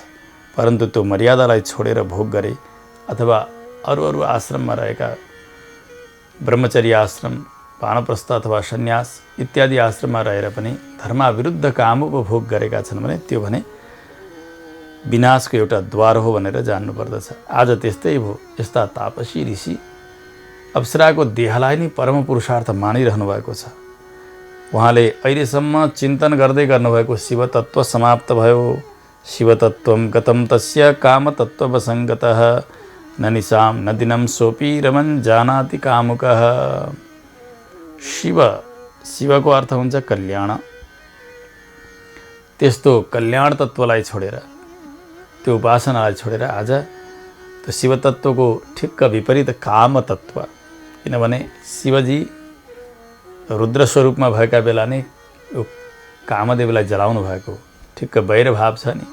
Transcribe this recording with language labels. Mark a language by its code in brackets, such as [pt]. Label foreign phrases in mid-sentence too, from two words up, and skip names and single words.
[ne] परन्तु त्यो मर्यादालाई छोडेर भोग गरे अथवा अरू अरू आश्रममा रहेका ब्रह्मचर्य आश्रम, वानप्रस्थ अथवा सन्यास इत्यादि आश्रममा रहेर पनि धर्मविरुद्ध काम उपभोग गरेका छन् भने त्यो भने विनाशको एउटा द्वार हो भनेर जान्नुपर्दछ। आज त्यस्तै भयो। यस्ता तापसी ऋषि अप्सराको देहलाई नै परम पुरुषार्थ मानिरहनु भएको छ। उहाँले अहिलेसम्म चिन्तन गर्दै गर्नुभएको शिवतत्त्व समाप्त भयो। [sa] शिवतत्त्वं गतं तस्य कामतत्त्ववसङ्गतः न निशां न दिनं सोऽपि रमन् जानाति कामुकः। [ne] शिवको अर्थ हुन्छ कल्याण। त्यस्तो कल्याण तत्त्वलाई छोडेर, त्यो उपासनालाई छोडेर आज त्यो शिवतत्त्वको ठिक्क विपरीत काम तत्त्व, किनभने शिवजी रुद्र स्वरूपमा भएका बेला नै यो कामदेवलाई जलाउनु भएको ठिक्क वैरभाव छ नि।